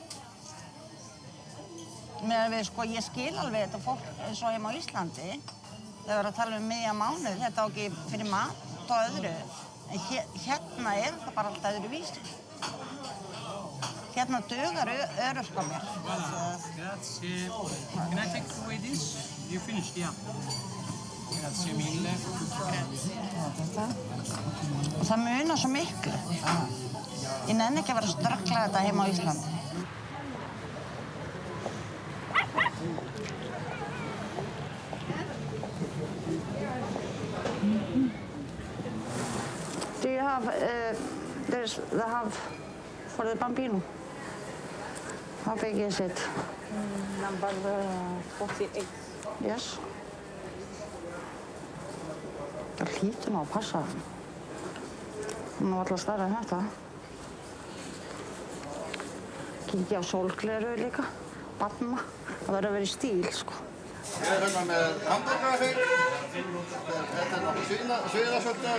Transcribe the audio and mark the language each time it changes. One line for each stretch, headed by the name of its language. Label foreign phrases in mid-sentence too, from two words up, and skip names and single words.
Icelandic: Meðan við, sko, ég skil alveg þetta fólk eins og heima á Íslandi. Það verður að tala miðja mánuð, þetta á ekki fyrir mat og öðru. En hérna það bara allt öðruvísi. Hérna dugar örorka mér.
English: Grazie. Can I take away this? You finished, yeah.
Italian: Grazie mille.
Icelandic: Og það munar svo miklu. Ég nenni ekki að vera að ströggla þetta heima á Íslandi.
English: Do you have, there's the half for the Bambino? How big is it? Number 48. Yes.
Icelandic: Það hlýtur nú að passa. Hún er alltaf stærri en þetta. Kíkja á sólgleru líka. Barna. Það verður að vera í stíl, sko. Ég hérna með hamburgerhrygg. Þetta nokkuð svíðasölda.